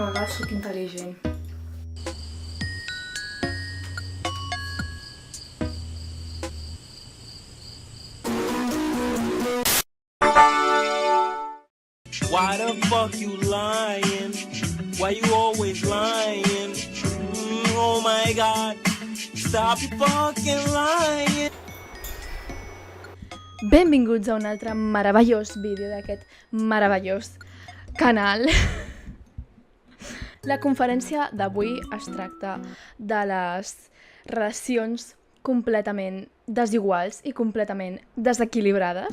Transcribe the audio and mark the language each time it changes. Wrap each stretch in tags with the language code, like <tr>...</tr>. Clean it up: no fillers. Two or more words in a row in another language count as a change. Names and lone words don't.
<ca>sóc intel·ligent.</ca> <en>Why the fuck you lying? Why you always lying? Oh my god, stop you fucking lying.</en> <ca>Benvinguts a un altre meravellós vídeo d'aquest meravellós canal. La conferència d'avui es tracta de les relacions completament desiguals i completament desequilibrades.</ca>